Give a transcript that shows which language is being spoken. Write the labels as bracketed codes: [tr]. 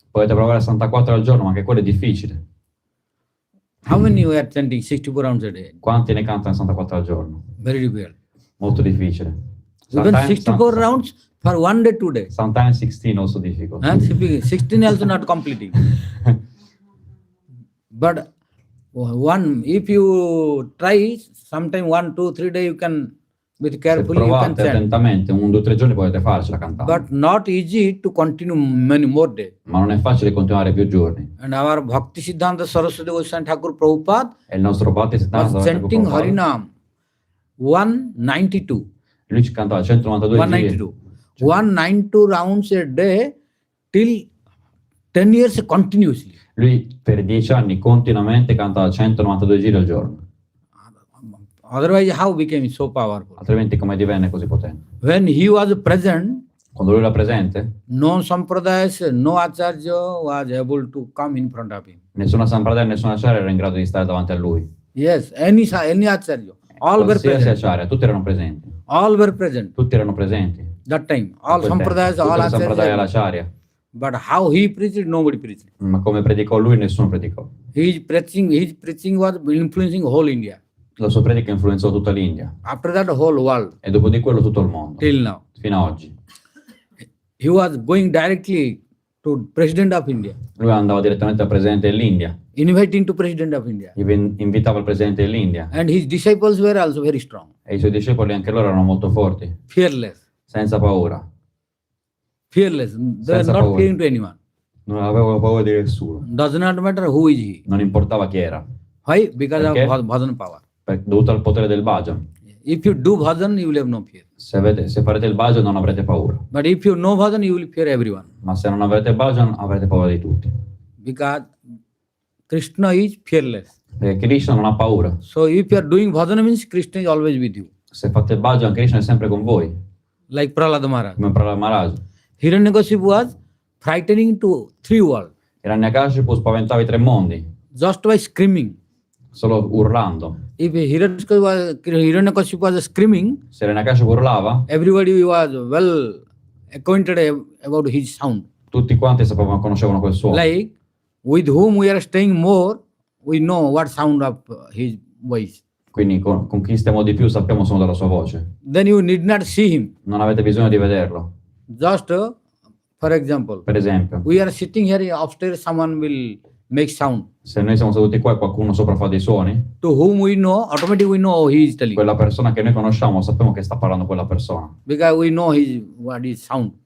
[it] Potete provare 64 al giorno, ma anche quello è difficile. [en] How many you are chanting 64 rounds a day? [it] Quanti ne cantano 64 al giorno? [en] Very difficult. [it] Molto difficile. [en] Even 64 rounds for 1 day, 2 days. Sometimes 16 also difficult. 16 also not completing. But if you try, sometime 1, 2, 3 days you can, with [it] Se [en] carefully you can [it] provate [en] chant. [it] attentamente, 1, 2, 3 giorni potete farcela cantando. [en] But not easy to continue many more days. [it] Ma non è facile continuare più giorni. [en] And our Bhakti-siddhanta Saraswati Thakur Prabhupada [it] E il nostro Bhakti-siddhanta [en] was [it] Sarasvati [en] chanting [it] Thakur Prabhupada, [en] Harinam 192. [it] lui ci cantava 192 giri. [en] 192 rounds a day till 10 years continuously. [it] Lui per 10 anni continuamente cantava 192 giri al giorno. [en] Otherwise, how became so powerful? [it] Altrimenti come divenne così potente? [en] When he was present, [it] Quando lui era presente, [en] no sampradayas, no acharya was able to come in front of him. [it] nessuna sampradaya e nessuna acharya era in grado di stare davanti a lui. [en] Yes, any acharya, all were [it] Qualsiasi [en] present. [it] acharya, tutti erano presenti. [en] All were present. [it] Tutti erano presenti. [en] That time, all [it] In quel tempo. [en] sampradayas, [it] Tutte [en] all [it] le sampradaya e [en] acharya. [it] l'acharya. [en] But how he preached, nobody preached. [it] Ma come predicò lui, nessuno predicò. [en] His preaching was influencing whole India. [it] La sua predica influenzò tutta l'India [en] After that, whole world [it] e dopo di quello tutto il mondo, [en] till now. [it] fino a oggi. [en] He was going directly to President of India, [it] Lui andava direttamente al presidente dell'India, [en] inviting to President of India. [it] invitava il presidente dell'India [en] And his disciples were also very strong, [it] e i suoi discepoli anche loro erano molto forti, [en] fearless, [it] senza paura. [en] fearless. They were [it] Senza [en] not [it] paura. [en] fearing to anyone. [it] Non avevano paura di nessuno. [en] Does not matter who is he. [it] Non importava chi era, [en] Why? Because [it] Perché? [en] of bhajan power. [it] dovuto al potere del bhajan. [en] If you do bhajan, you will have no fear. [it] Se farete il bhajan non avrete paura, [en] But if you know bhajan, you will fear everyone. [it] ma se non avrete bhajan avrete paura di tutti. [en] Because Krishna is fearless. [it] Perché Krishna non ha paura. [en] So if you are doing bhajan, means Krishna is always with you. [it] Se fate il bhajan, Krishna è sempre con voi. [en] like Prahlada Maharaj. [it] come Prahlada Maharaja. [en] Hiranyakashipu was frightening to 3 worlds [it] Hiranyakashipu spaventava i 3 mondi, [en] just by screaming. [it] solo urlando. [en] If Hiranyakashipu was screaming, [it] Se Hiranyakashipu urlava, [en] everybody was well acquainted about his sound. [it] tutti quanti sapevano, conoscevano quel suono. [en] Like with whom we are staying more, we know what sound of his voice. [it] Quindi con chi stiamo di più sappiamo il suono della sua voce. [en] Then you need not see him. [it] Non avete bisogno di vederlo. [en] Just for example, [it] Per esempio, [en] we are sitting here upstairs, someone will make sound. [it] se noi siamo seduti qua e qualcuno sopra fa dei suoni, [en] To whom we know, automatically we know he is telling. [it] quella persona che noi conosciamo sappiamo che sta parlando quella persona, [en] Because we know what is sound.